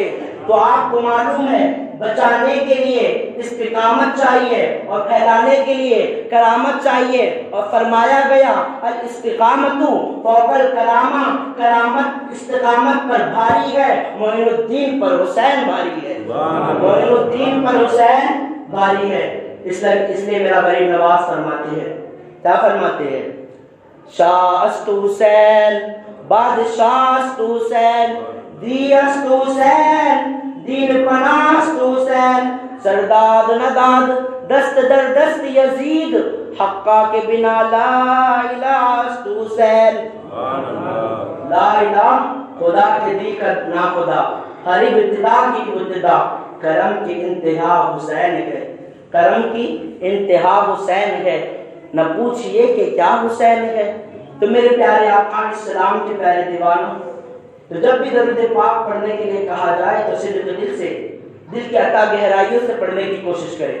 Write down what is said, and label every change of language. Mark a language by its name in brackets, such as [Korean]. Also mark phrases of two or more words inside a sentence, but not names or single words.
[Urdu] تو آپ کو معلوم ہے بچانے کے لیے استقامت چاہیے اور پھیلانے کے لیے کرامت چاہیے، اور فرمایا گیا [Arabic] الاستقامت فوق الکرامہ، [Urdu] کرامت استقامت پر بھاری ہے، معین الدین پر حسین بھاری ہے، معین الدین پر حسین بھاری ہے۔ اس لیے میرا غریب نواز فرماتے ہیں، کیا فرماتے ہیں؟ [Persian] شاہ است حسین بادشاہ است حسین، دی است حسین دین پناست حسین، سرداد نداد دست در دست یزید، حقا کے بنا لا الہ است حسین۔ [Urdu] لا الہ خدا کے دی کر نا خدا، ہر ابتدا کی ابتدا، کرم کی انتہا حسین ہے، کرم کی انتہا حسین ہے۔ نہ پوچھئے کہ کیا حسین ہے۔ تو میرے پیارے آقا [Arabic] علیہ السلام [Urdu] کے پیارے دیوانوں، تو جب بھی درود پاک پڑھنے کے لیے کہا جائے تو صرف دل سے، دل کی عطا گہرائیوں سے پڑھنے کی کوشش کرے۔